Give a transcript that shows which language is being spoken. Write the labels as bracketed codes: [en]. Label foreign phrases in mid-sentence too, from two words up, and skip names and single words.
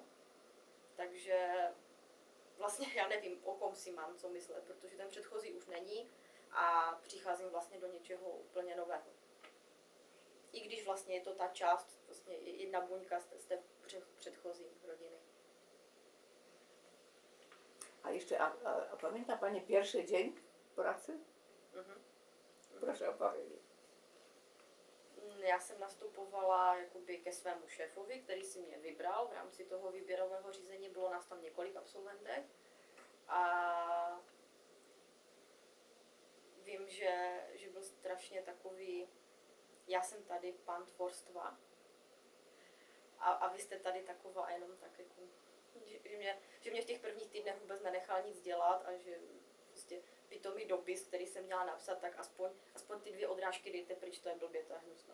[cs] Takže vlastně já nevím, o kom si mám co myslet, protože ten předchozí už není a přicházím vlastně do něčeho úplně nového. I když vlastně je to ta část, vlastně jedna buňka z té předchozí rodiny. [pl] A jeszcze, a pamięta Pani pierwszy dzień pracy? Mhm. Proszę opowiedzieć. [cs] Já jsem nastupovala jakoby ke svému šéfovi, který si mě vybral v rámci toho výběrového řízení. Bylo nás tam několik absolventek a vím, že byl strašně takový, já jsem tady pan tvorstva a vy jste tady taková a jenom tak jako, že mě v těch prvních týdnech vůbec nenechal nic dělat a že prostě pitomý dopis, který jsem měla napsat, tak aspoň ty 2 odrážky dejte pryč, to je blbě, to je hnusné.